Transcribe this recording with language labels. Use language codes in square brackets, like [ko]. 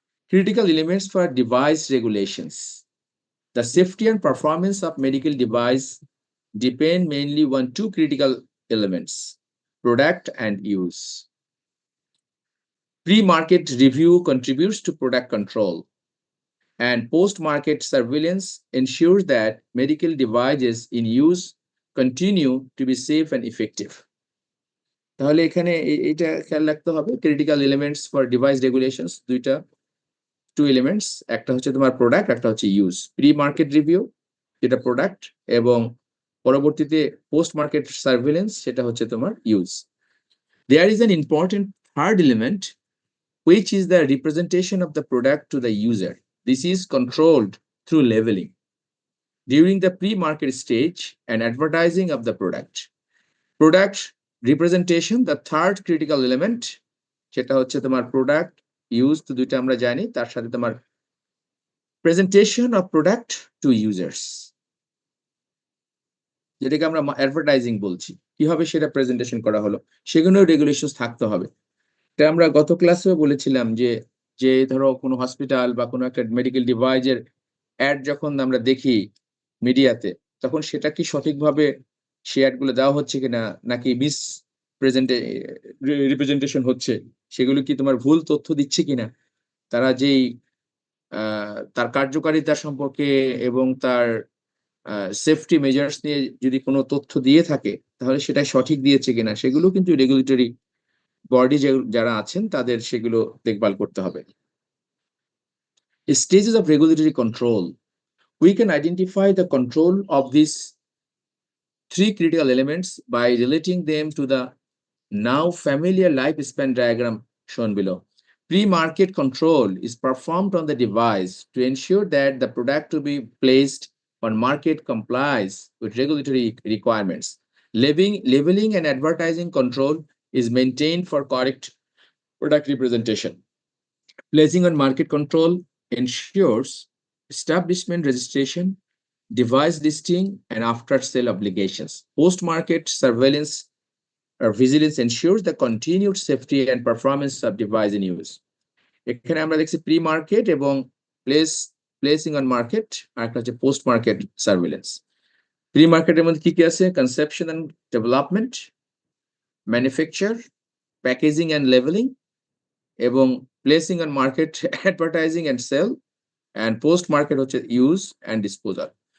[en] Critical elements for device regulations. The safety and performance of medical device depend mainly on two critical elements: product and use. Pre-market review contributes to product control, and post-market surveillance ensures that medical devices in use continue to be safe and effective. [bn] তাহলে এখানে এটা খেয়াল রাখতে হবে, critical elements for device regulations দুইটা, two elements, একটা হচ্ছে তোমার প্রোডাক্ট, একটা হচ্ছে ইউজ। প্রি মার্কেট রিভিউ যেটা প্রোডাক্ট, এবং পরবর্তীতে পোস্ট মার্কেট সার্ভেলেন্স সেটা হচ্ছে তোমার use. [en] There is an important third element which is the representation of the product to the user. This is controlled through labeling during the pre-market stage and advertising of the product. Product representation, the third critical element, [bn] সেটা হচ্ছে তোমার product use, তো দুইটা আমরা জানি, তার সাথে তোমার presentation of product to users, যেটাকে আমরা অ্যাডভার্টাইজিং বলছি, কিভাবে সেটা প্রেজেন্টেশন করা হলো সেগুলো রেগুলেশন থাকতে হবে। এটা আমরা গত ক্লাসেও বলেছিলাম যে যে ধরো কোনো হসপিটাল বা কোনো একটা মেডিকেল ডিভাইসের অ্যাড যখন আমরা দেখি মিডিয়াতে, তখন সেটা কি সঠিকভাবে সে অ্যাডগুলো দেওয়া হচ্ছে কিনা, নাকি মিস প্রেজেন্টে রিপ্রেজেন্টেশন হচ্ছে, সেগুলো কি তোমার ভুল তথ্য দিচ্ছে কিনা, তারা যেই তার কার্যকারিতা সম্পর্কে এবং তার সেফটি মেজার্স নিয়ে যদি কোনো তথ্য দিয়ে থাকে তাহলে সেটা সঠিক দিয়েছে কিনা, সেগুলো কিন্তু রেগুলেটরি বডি যারা আছেন তাদের সেগুলো দেখভাল করতে হবে। [en] Stages of regulatory control. We can identify the control of these three critical elements by relating them to the now familiar lifespan diagram shown below. Pre-market control is performed on the device to ensure that the product to be placed on market complies with regulatory requirements. Labeling and advertising control is maintained for correct product representation. Placing on market control ensures establishment registration, device listing, and after-sale obligations. Post-market surveillance or vigilance ensures the continued safety and performance of device in use. [bn] এখানে আমরা দেখছি pre market এবং placing on market, আর একটা হচ্ছে post market surveillance. Pre মার্কেটের মধ্যে কি কি আছে? [en] Conception and development, manufacture, packaging and leveling, এবং placing on market advertising end sale, and post market হচ্ছে use and disposal.